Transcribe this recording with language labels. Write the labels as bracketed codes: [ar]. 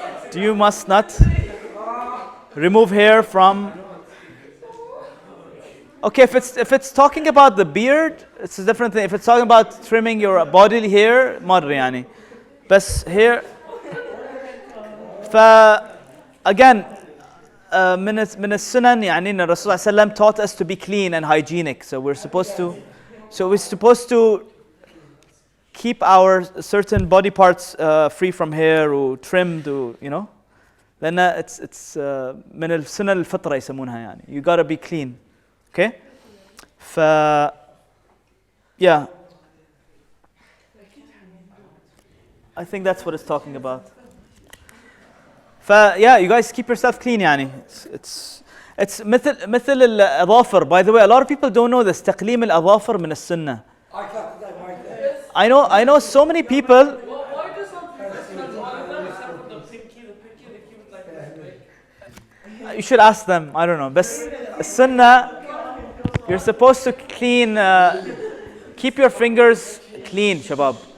[en] Do you must not remove hair from? Okay, if it's talking about the beard, it's a different thing. If it's talking about trimming your bodily hair, [ar] مر يعني. [en] بس hair. [ar] Again, من السنن يعني إن الرسول صلى الله عليه وسلم [en] taught us to be clean and hygienic. So we're supposed to keep our certain body parts free from hair or trimmed, or, you know. [ar] لأن [en] it's [ar] من السنن الفطرة يسمونها يعني. [en] You gotta be clean. Okay? Yeah. I think that's what it's talking about. Yeah, you guys keep yourself clean يعني. It's [ar] مثل الأظافر. [en] By the way, a lot of people don't know this. [ar] تقليم الأظافر من السنة. [en] I know so many people. Why do some people except for the pinky, they keep it like this? You should ask them. I don't know. But السنة, you're supposed to clean, keep your fingers clean, shabab.